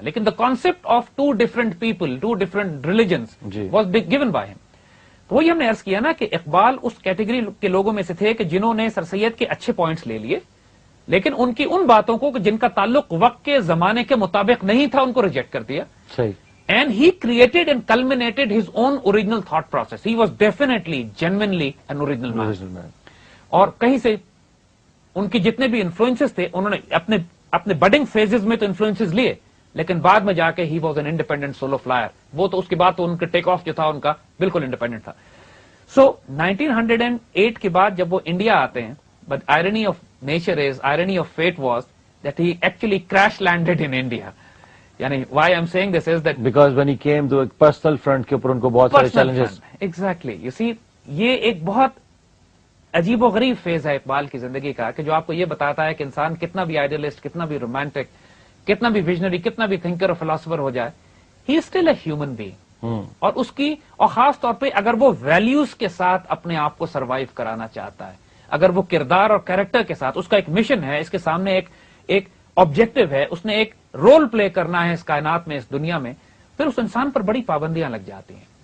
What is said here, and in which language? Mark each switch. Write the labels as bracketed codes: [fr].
[en] لیکن the concept of two different people, two different religions was given by him. [ur] وہی ہم نے عرض کیا نا کہ اقبال اس کیٹیگری کے لوگوں میں سے تھے کہ جنہوں نے سر سید کے اچھے پوائنٹس لے لیے, لیکن ان کی ان باتوں کو جن کا تعلق وقت کے زمانے کے مطابق نہیں تھا ان کو ریجیکٹ کر دیا. [en] And he created and culminated his own original thought process. He was definitely, genuinely an original man. [ur] اور کہیں سے ان کی جتنے بھی انفلوئنسز تھے انہوں نے اپنے بڈنگ فیزز میں تو انفلوئنسز لیے, لیکن بعد میں جا کے [en] ہی was an independent solo flyer. [ur] وہ تو اس کے بعد تو ان کا ٹیک آف جو تھا ان کا بالکل انڈیپینڈنٹ تھا. سو 1908 کے بعد جب وہ انڈیا آتے ہیں, [en] But irony of nature is, irony of fate was that he actually crash landed in India. یعنی why I'm saying this is that because when he came to a personal front [ur] کے اوپر ان کو بہت سارے [en] challenges. Exactly. You see, [ur] یہ ایک بہت عجیب و غریب فیز ہے اقبال کی زندگی کا کہ جو آپ کو یہ بتاتا ہے کہ انسان کتنا بھی آئیڈیلسٹ, کتنا بھی رومانٹک, کتنا بھی ویژنری, کتنا بھی تھنکر اور فلاسفر ہو جائے, [en] he is still a human being. [ur] اور اس کی, اور خاص طور پہ اگر وہ ویلیوز کے ساتھ اپنے آپ کو سروائیو کرانا چاہتا ہے, اگر وہ کردار اور کیریکٹر کے ساتھ, اس کا ایک مشن ہے, اس کے سامنے ایک آبجیکٹو ہے, اس نے ایک رول پلے کرنا ہے اس کائنات میں, اس دنیا میں, پھر اس انسان پر بڑی پابندیاں لگ جاتی ہیں.